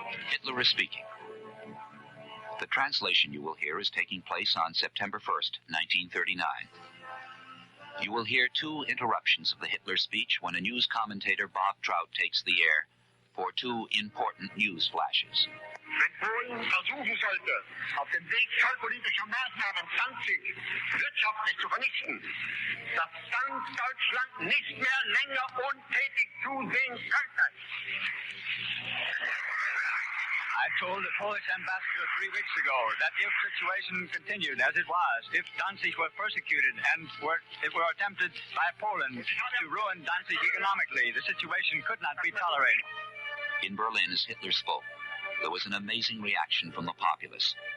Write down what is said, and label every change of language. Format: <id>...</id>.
<en>Hitler is speaking. The translation you will hear is taking place on September 1st, 1939. You will hear 2 interruptions of the Hitler speech when a news commentator, Bob Trout, takes the air for 2 important news flashes.</en> <de>Wenn Polen versuchen sollte, auf dem Weg zollpolitischer Maßnahmen Danzig wirtschaftlich zu vernichten, dass dann Deutschland nicht mehr länger untätig zusehen könnte.</de> <en>I told the Polish ambassador 3 weeks ago that if the situation continued as it was, if Danzig were persecuted and it were attempted by Poland to ruin Danzig economically, the situation could not be tolerated. In Berlin, as Hitler spoke, there was an amazing reaction from the populace.</en>